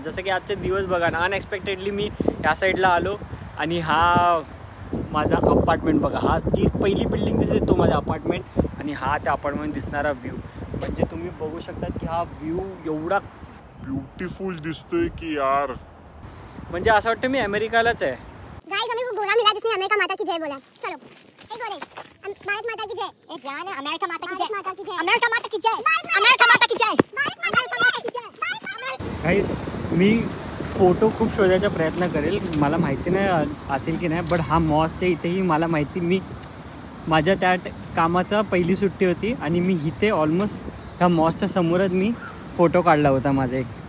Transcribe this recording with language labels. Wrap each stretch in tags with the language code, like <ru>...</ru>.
<mr>जसं की आजचे दिवस बघा ना, अनएक्सपेक्टेडली मी ह्या साईडला आलो आणि हा माझा अपार्टमेंट बघा. हा जी पहिली बिल्डिंग दिसते तो माझा अपार्टमेंट आणि हा त्या अपार्टमेंट दिसणारा व्ह्यू. म्हणजे तुम्ही बघू शकतात की हा व्ह्यू एवढा ब्यूटीफुल दिसतोय की यार. म्हणजे असं वाटतं मी अमेरिकालाच आहे.</mr> <hi>गाइस हमें वो घोड़ा मिला जिसने अमेरिका माता की जय बोला. चलो एक बोले भारत माता की जय. एक जान अमेरिका माता की जय. अमेरिका माता की जय. अमेरिका माता की जय. भारत माता की जय.</hi> <mr>गाईस मी फोटो खूप शोधायचा प्रयत्न करेल. मला माहिती नाही असेल की नाही. बट हा मॉसच्या इथेही मला माहिती. मी माझ्या त्या कामाचा पहिली सुट्टी होती आणि मी इथे ऑलमोस्ट ह्या मॉसच्या समोरच मी फोटो काढला होता माझा एक.</mr>